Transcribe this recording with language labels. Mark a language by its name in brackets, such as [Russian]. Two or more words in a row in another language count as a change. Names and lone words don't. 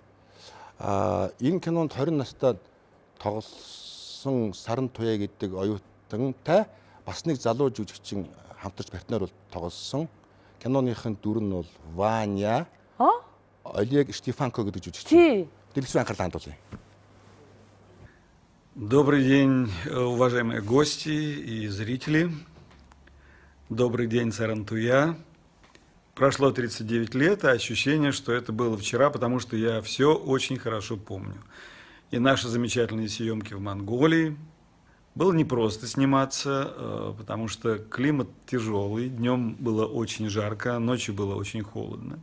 [Mongolian] Энэ кинонд 20 настай тоглосон Сарантуяа гэдэг оюутантай бас нэг залуу жүжигчин хамтарч партнер бол тоглосон. Киноныхын дүр нь бол Ваня. Олег Штефанко гэдэг жүжигчин. Дэлгэцийн анхаарлаа хандуулъя. [Russian] Добрый день, уважаемые гости и зрители. Добрый день, Сарантуяа. Прошло 39 лет, а ощущение, что это было вчера, потому что я все очень хорошо помню. И наши замечательные съемки в Монголии. Было непросто сниматься, потому что климат тяжелый, днем было очень жарко, ночью было очень холодно.